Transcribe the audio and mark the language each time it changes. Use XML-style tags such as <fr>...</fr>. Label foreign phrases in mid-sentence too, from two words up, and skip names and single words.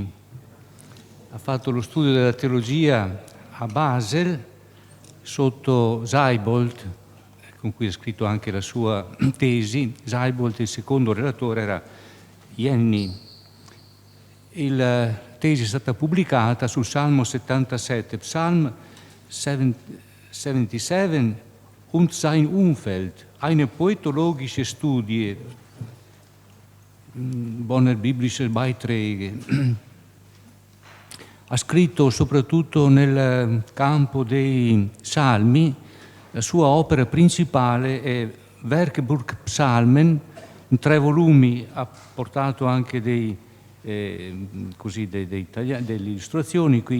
<it>Ha fatto lo studio della teologia a Basel, sotto Seibold, con cui ha scritto anche la sua tesi. Seibold, il secondo relatore, era Jenny. La tesi è stata pubblicata sul Salmo 77, Psalm 77 und sein Umfeld, eine poetologische Studie, Bonner biblische Beiträge. Ha scritto soprattutto nel campo dei salmi. La sua opera principale è Werkbuch Psalmen, in 3 volumi. Ha portato anche delle illustrazioni qui.</it>